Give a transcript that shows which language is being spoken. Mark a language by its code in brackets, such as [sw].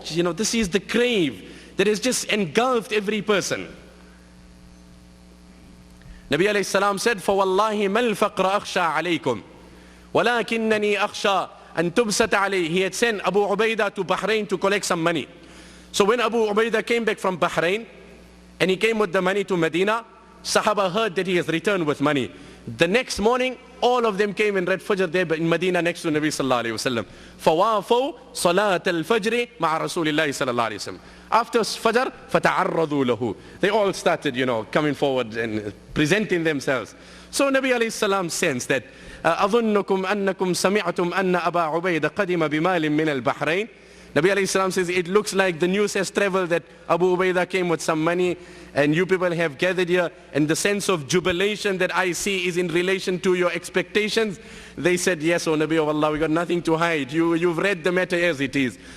[en] You know, this is the crave that has just engulfed every person. Nabi alayhi salam said, [ar] فَوَاللَّهِ مَا الْفَقْرَ أَخْشَى عَلَيْكُمْ وَلَكِنَّنِي أَخْشَى أَن تُبْسَتَ عَلَيْهِ. [en] He had sent Abu Ubaidah to Bahrain to collect some money. So when Abu Ubaidah came back from Bahrain, and he came with the money to Medina, Sahaba heard that he has returned with money. The next morning, all of them came and read Fajr there in Medina next to Nabi sallallahu alayhi wa sallam. [ar] فَوَافَوْا صَلَاةَ الْفَجْرِ مَعَ رَسُولِ اللَّهِ صلى الله عليه وسلم. [en] After Fajr, [ar] فَتَعَرَّضُوا لَهُ. [en] They all started, coming forward and presenting themselves. So Nabi alayhi salam sensed that, [ar] أَظُنُّكُمْ أَنَّكُمْ سَمِعْتُمْ أَنَّ أَبَا عُبَيْدَ قَدِمَ بِمَالٍ مِنَ الْبَحْرَيْنِ. [en] Nabi alayhi salam says, it looks like the news has traveled that Abu Ubaidah came with some money and you people have gathered here, and the sense of jubilation that I see is in relation to your expectations. They said, yes, O Nabi of Allah, we got nothing to hide. You've read the matter as it is.